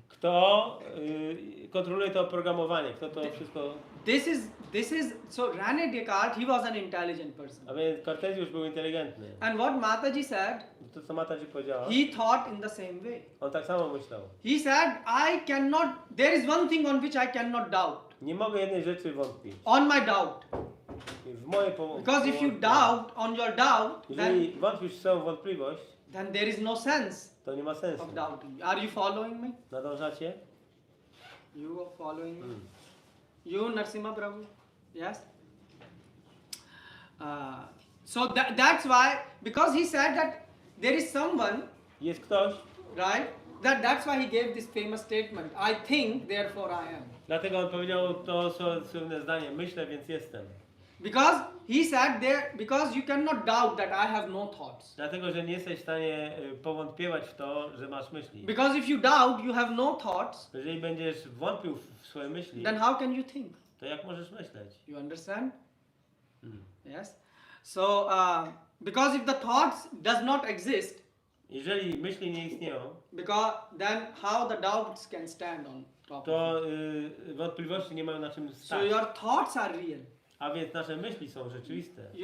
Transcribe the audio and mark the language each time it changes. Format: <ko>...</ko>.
<pl>Kto kontroluje to oprogramowanie? Kto to wszystko...</pl> <en>This is so René Descartes, he was an intelligent person.</en> <pl>A więc Kartezjusz był inteligentny.</pl> <en>And what Mataji said,</en> <pl>To co Mata ci powiedziała?</pl> <en>he thought in the same way.</en> <pl>On tak samo myślał.</pl> <en>He said, there is one thing on which I cannot doubt.</en> <pl>Nie mogę jednej rzeczy wątpić.</pl> <en>On my doubt.</en> <pl>W mojej pomocy.</pl> <en>Because if you doubt on your doubt,</en> <pl>Jeżeli wątpisz w swoją wątpliwość,</pl> <en>then there is no sense</en> <pl>to nie ma sensu.</pl> <en>of doubting. Are you following me?</en> <pl>Nadążacie?</pl> <en>You are following me? You, Narasimha Prabhu? Yes? So that's why, because he said that there is someone,</en> <pl>Jest ktoś,</pl> <en>right? That's why he gave this famous statement. I think, therefore I am.</en> <pl>dlatego on powiedział to słynne zdanie, myślę, więc jestem.</pl> <en>Because he said there, because you cannot doubt that I have no thoughts.</en> <pl>Dlatego, że nie jesteś w stanie powątpiewać w to, że masz myśli.</pl> <en>Because if you doubt, you have no thoughts,</en> <pl>Jeżeli będziesz wątpił w swoje myśli,</pl> <en>then how can you think?</en> <pl>to jak możesz myśleć?</pl> <en>You understand? Yes. So, because if the thoughts does not exist,</en> <pl>Jeżeli myśli nie istnieją,</pl> <en>then how the doubts can stand on top</en> <pl>to</pl> <en>of it?</en> <pl>wątpliwości nie mają na czym</pl> <en>So</en> <pl>stać.</pl> <en>your thoughts are real.</en> <pl>A więc nasze myśli są rzeczywiste.</pl>